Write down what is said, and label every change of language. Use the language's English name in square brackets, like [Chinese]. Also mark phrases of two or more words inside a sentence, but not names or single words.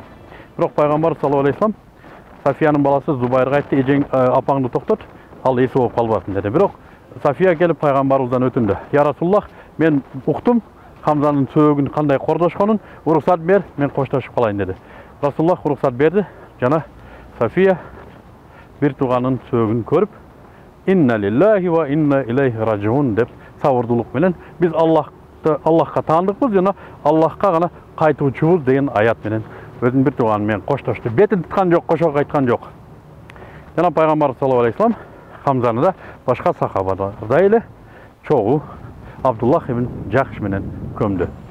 [Kyrgyz] Бирок пайгамбар [Arabic] صلى الله عليه وسلم [Kyrgyz] Сафиянын баласы Зубайрга айтты, эжең апаңды токтот, ал эси болуп калбасын деди. Бирок Сафия келип пайгамбарыбыздан өтүндү. [Arabic] يا رسول الله, [Kyrgyz] мен уктум Хамзанын сөөгүн кандай кордошконун, уруксат бер, мен коштошуп калайын деди. Расулуллах уруксат берди, жана Сафия бир тууганын сөөгүн көрүп, [Arabic] إنا لله وإنا إليه راجعون [Kyrgyz] деп сабырдуулук менен биз Аллахка таандыкпыз жана Аллахка гана кайтуучубуз деген аят менен өзүнүн бир тууганы менен коштошту. Бетин туткан жок, кошо айткан жок. Жана пайгамбар [Arabic] صلى الله عليه وسلم [Kyrgyz] Хамзаны да башка сахабалардай эле чогуу Абдуллах ибн Жахш менен көмдү.